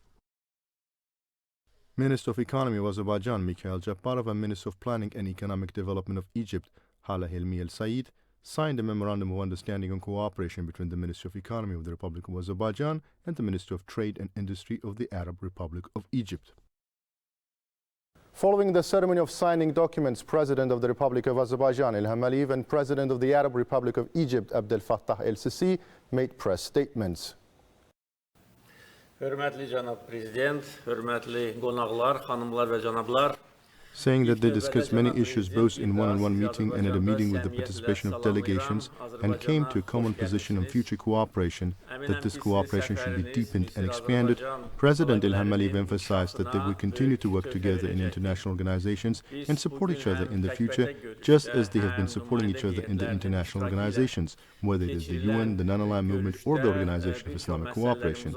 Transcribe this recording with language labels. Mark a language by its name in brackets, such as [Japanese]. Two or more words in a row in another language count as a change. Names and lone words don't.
[English] Minister of Economy of Azerbaijan, Mikhail Jabbarov, and Minister of Planning and Economic Development of Egypt, Hala Hilmi El Said, signed a Memorandum of Understanding and Cooperation between the Ministry of Economy of the Republic of Azerbaijan and the Ministry of Trade and Industry of the Arab Republic of Egypt. Following the ceremony of signing documents, President of the Republic of Azerbaijan, Ilham Aliyev, and President of the Arab Republic of Egypt, Abdel Fattah el-Sisi, made press statements. [Azerbaijani] Hörmətli cənab prezident, hörmətli qonaqlar, xanımlar və cənablar. [English] Saying that they discussed many issues both in one-on-one meeting and at a meeting with the participation of delegations and came to a common position on future cooperation, that this cooperation should be deepened and expanded, President Ilham Aliyev emphasized that they will continue to work together in international organizations and support each other in the future, just as they have been supporting each other in the international organizations, whether it is the UN, the Non-Aligned Movement, or the Organization of Islamic Cooperation.